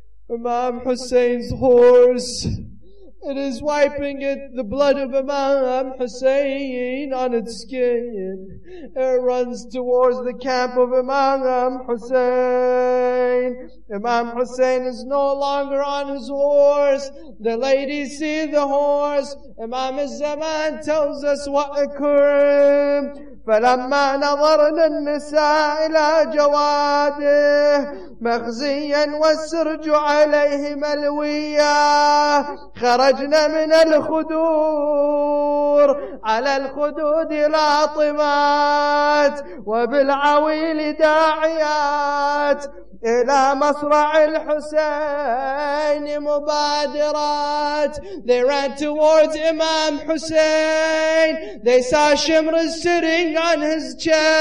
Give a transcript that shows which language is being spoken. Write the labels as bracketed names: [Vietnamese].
[English] Imam Hussein's horse, it is wiping the blood of Imam Hussein on its skin. It runs towards the camp of Imam Hussein. Imam Hussein is no longer on his horse. The ladies see the horse. Imam al-Zaman tells us what occurred. [Arabic] فلما نظرنا النساء إلى جواده مخزيا والسرج عليه ملويا خرجنا من الخدور على الخدود لاطمات وبالعويل داعيات إلى مصرع الحسين مبادرات. [English] They ran towards Imam Hussein. They saw Shimr sitting on his chest.